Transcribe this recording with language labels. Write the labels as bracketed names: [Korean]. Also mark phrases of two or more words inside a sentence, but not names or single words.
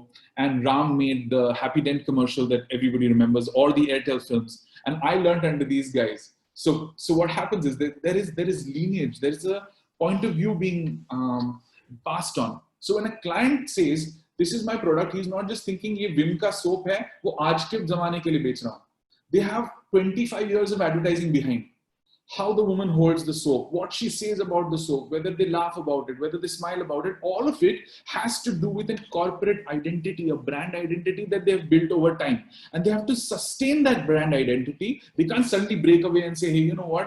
[English] And Ram made the Happy Dent commercial that everybody remembers, or the Airtel films. And I learned under these guys. So what happens is that there is lineage. There is a point of view being passed on. So when a client says, this is my product, he's not just thinking, [Hindi] ye Vim ka soap hai, wo aaj ke zamane ke liye bech raha hu. [English] They have 25 years of advertising behind. How the woman holds the soap, what she says about the soap, whether they laugh about it, whether they smile about it, all of it has to do with a corporate identity, a brand identity that they've built over time. And they have to sustain that brand identity. They can't suddenly break away and say, hey, you know what?